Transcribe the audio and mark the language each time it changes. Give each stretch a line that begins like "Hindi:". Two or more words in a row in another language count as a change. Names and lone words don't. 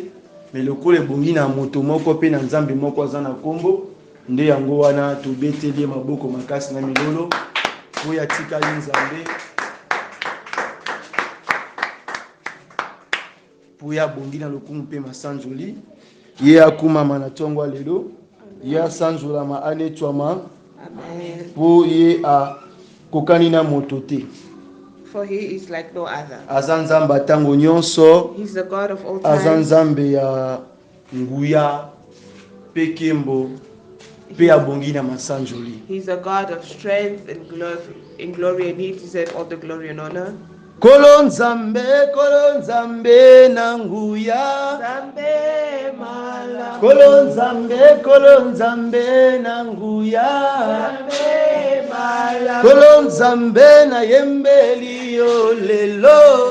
Lingala: Mais lokola ebongi na moto moko mpe na nzambe moko aza na kombo, nde yango wana tobeteli maboko makasi na milolo oyo atikali nzambe po ya bongi na lokumu mpe masanjoli ye akumama na ntongo lelo, ye asanzolama anetwama po ye akokani na moto te.
English: For he is like no other.
Lingala: Aza nzambe atango nyonso,
English: He's the God of all
Lingala: aza
English: time.
Lingala: nzambe ya nguya pe kembo pe abongi na masanjoli.
English: He's a God of strength and glory, and he deserves all the glory and honor.
Lingala: Kolo nzambe na nguya, Zambe mala. kolo nzambe na nguya, Zambe mala. kolo nzambe na yembeli yo lelo,